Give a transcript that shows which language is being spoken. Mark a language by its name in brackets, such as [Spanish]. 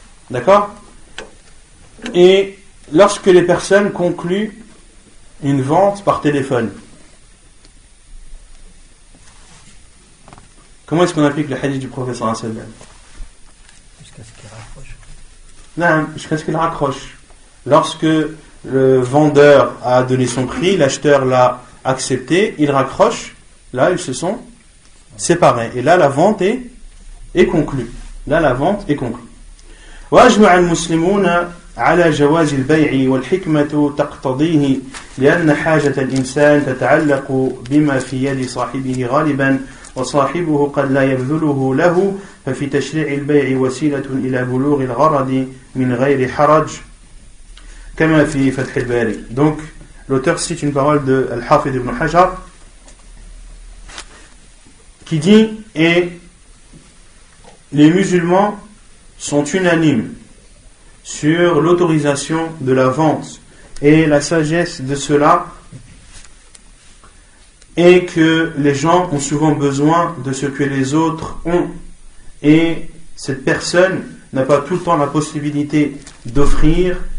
[French] D'accord ? Et lorsque les personnes concluent une vente par téléphone, comment est-ce qu'on applique le hadith du prophète sallallahu alayhi wa sallam ? Jusqu'à ce qu'il raccroche. Non, jusqu'à ce qu'il raccroche. Lorsque le vendeur a donné son prix, l'acheteur l'a accepté, il raccroche, là ils se sont séparés. Et là la vente est conclue. Là la vente est conclue. [Arabic] وأجمع المسلمون على جواز البيع والحكمة تقتضيه لأن حاجة الإنسان تتعلق بما في يد صاحبه غالبا وصاحبه قد لا يبذله له ففي تشريع البيع وسيلة إلى بلوغ الغرض من غير حرج كما في فتح الباري. [French] Donc l'auteur cite une parole de Al-Hafid ibn Hajar qui dit et les musulmans sont unanimes sur l'autorisation de la vente et la sagesse de cela et que les gens ont souvent besoin de ce que les autres ont et cette personne n'a pas tout le temps la possibilité d'offrir.